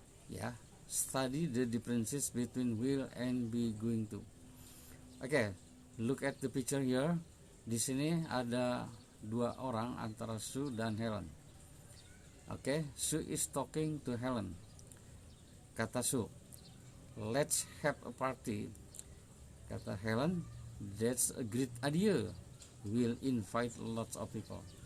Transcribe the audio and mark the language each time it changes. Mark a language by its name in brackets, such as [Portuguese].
[English] Ya, study the differences between will and be going to. Oke, look at the picture here. [Indonesian] Di sini ada dua orang antara Sue dan Helen. [English] Oke, Sue is talking to Helen. [Indonesian] Kata Sue, [English] let's have a party. [Indonesian] Kata Helen, [English] that's a great idea. We'll invite lots of people.